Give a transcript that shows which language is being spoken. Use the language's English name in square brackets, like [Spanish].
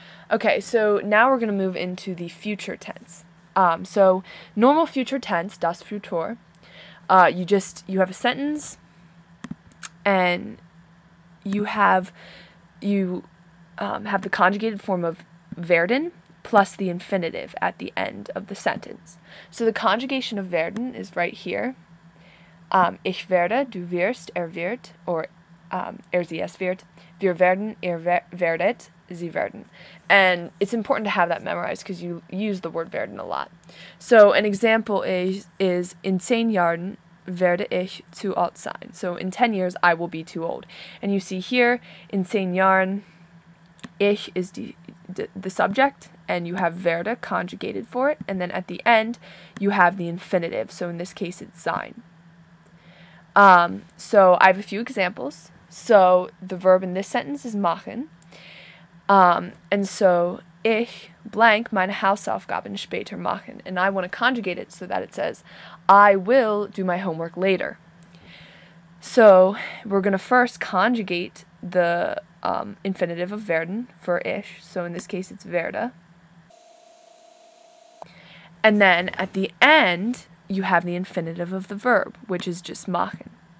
[English] Okay, so now we're going to move into the future tense. So normal future tense, das Futur, you have a sentence, and you have the conjugated form of werden plus the infinitive at the end of the sentence. So the conjugation of werden is right here. [German] Ich werde, du wirst, er wird, or sie es wird, wir werden, ihr werdet, sie werden. [English] And it's important to have that memorized because you use the word werden a lot. So an example is [German] in 10 Jahren werde ich zu alt sein. [English] So in 10 years I will be too old. And you see here [German] in 10 Jahren, [English] ich is the subject, and you have werde conjugated for it, and then at the end you have the infinitive. So in this case it's sein. So I have a few examples. So the verb in this sentence is machen. And so [German] ich blank meine Hausaufgaben später machen. [English] And I want to conjugate it so that it says, I will do my homework later. So we're going to first conjugate the infinitive of werden for ich. So in this case it's werde. And then at the end you have the infinitive of the verb, which is just machen.